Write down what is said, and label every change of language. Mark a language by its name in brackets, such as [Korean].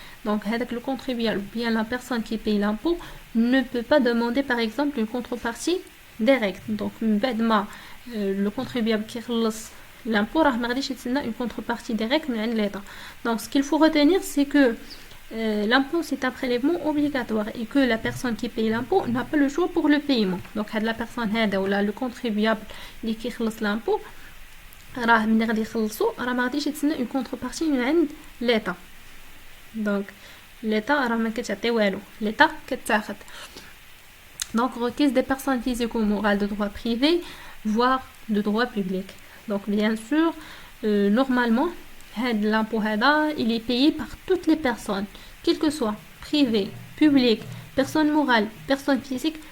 [French] Donc, avec le contribuable ou bien la personne qui paye l'impôt ne peut pas demander par exemple une contrepartie directe. Donc, le contribuable qui reçoit l'impôt, une contrepartie directe de l'État. Donc, ce qu'il faut retenir, c'est que l'impôt, c'est un prélèvement obligatoire et que la personne qui paye l'impôt n'a pas le choix pour le paiement. Donc, la personne ou le contribuable qui reçoit l'impôt, [Arabic] راه ملي غادي يخلصوا راه ما غاديش يتسنى اون كونتربارتي من عند ليتا. دونك ليتا راه ما كتعطي والو، ليتا كتاخد. [French] دونك requise des personnes physiques ou morales de droit privé voire de droit public. Donc bien sûr normalement [Arabic] هاد [French] l'impôt هذا il est payé par toutes les personnes quel que soit privé, public, personne morale, personne physique.